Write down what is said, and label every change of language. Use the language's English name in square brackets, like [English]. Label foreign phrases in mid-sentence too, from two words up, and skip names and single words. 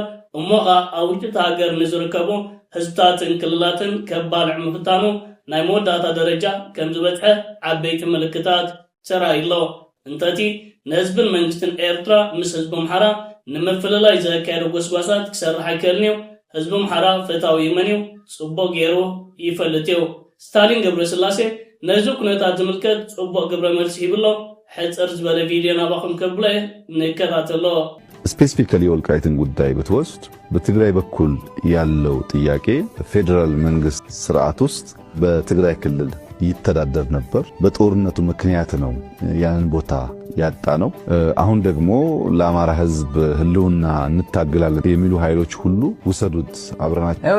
[Tigrinya] እሞኻ ኣብ ውሽጢ ሃገር ንዝርከቡ ህዝብታትን ክልላትን ከባልዕ ምፍታኑ ናይ መወዳእታ ደረጃ ከም ዝበፅሐ ዓበይቲ ምልክታት ተራእዩሎ እንተቲ ንህዝብን መንግስትን ኤርትራ ምስ ህዝቢ ኣምሓራ ንምፍልላይ ዘካየዱ ጎስጓሳት ክሰርሕ ኣይክእልን እዩ ህዝቢ ኣምሓራ ፈታዊ መን እዩ ጽቡቕ ገይሩ ይፈልጥ እዩ ስታሊን ገብረስላሴ ነዚ ኩነታት ዝምልከት ጽቡቕ ግብረ መልሲ ሂብሎ ሕፅር ዝበለ ቪድዮ ናባኹም ከብሎ ንከታተሎ [Amharic] ስፔሲፊካሊ ወልቃይትን ጉዳይ ብትወስድ በትግራይ በኩል ያለው ጥያቄ ፌደራል መንግስት ስርዓት ውስጥ በትግራይ ክልል ይተዳደር ነበር በጦርነቱ ምክንያት ነው ያንን ቦታ ያጣ ነው አሁን ደግሞ ለአማራ ህዝብ ህልውና እንታገላለን የሚሉ ኃይሎች ሁሉ ወሰዱት አብረናቸው